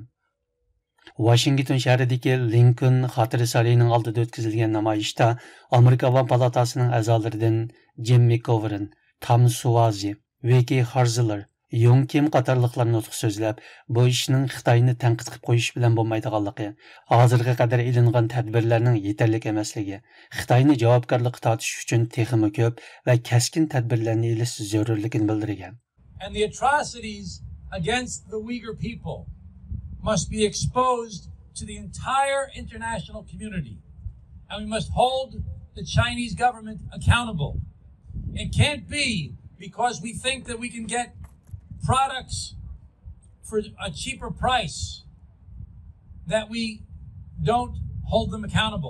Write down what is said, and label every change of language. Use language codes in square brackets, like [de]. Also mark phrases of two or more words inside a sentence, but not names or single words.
[uz] Washington shahridagi Lincoln xotira saroyining oldida o'tkazilgan namoyishda Amerika Avam palatasining a'zolaridan Jim McGovern, Tom Suozzi, Vicky Hartzler, Yung Kim qatorliqlar nutq so'zlab, bu ishning Xitoyni tanqid qilib qo'yish bilan bo'lmaydiganligi, hozirga qadar ilingan tadbirlarning yetarli emasligi, Xitoyni javobgarlikka tortish uchun texmi ko'p va kaskin tadbirlarni elish zarurligini bildirgan. [en] And the atrocities against the Uyghur people must be exposed to the entire international community, and we must hold the Chinese government accountable. It can't be because we think that we can get products for a cheaper price that we don't hold them accountable.